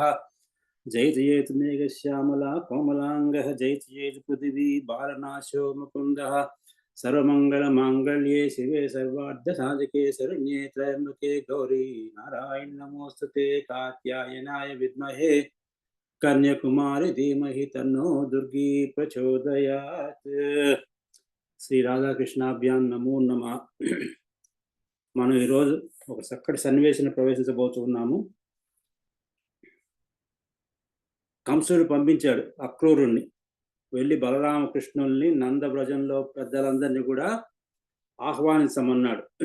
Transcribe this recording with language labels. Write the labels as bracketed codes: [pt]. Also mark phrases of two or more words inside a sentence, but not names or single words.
[sa] जयतु जयतु मेघश्यामला कोमलाङ्गः जयतु जयतु पृथिवी बालनाशो मुकुन्दः। सर्वमङ्गलमाङ्गल्ये शिवे सर्वार्धसाधके शरण्ये त्र्यम्बके गौरी नारायण नमोस्तुते। कात्यायनाय विद्महे कन्याकुमारी धीमहि तन्नो दुर्गी प्रचोदयात्। श्री राधाकृष्णाभ्यां नमो नमः. [te] మనం ఈరోజు ఒక చక్కటి సన్నివేశం ప్రవేశించబోతున్నాము. కంసుడు పంపించాడు అక్రూరుణ్ణి, వెళ్ళి బలరామకృష్ణుల్ని నందవ్రజంలో పెద్దలందరినీ కూడా ఆహ్వానించమన్నాడు.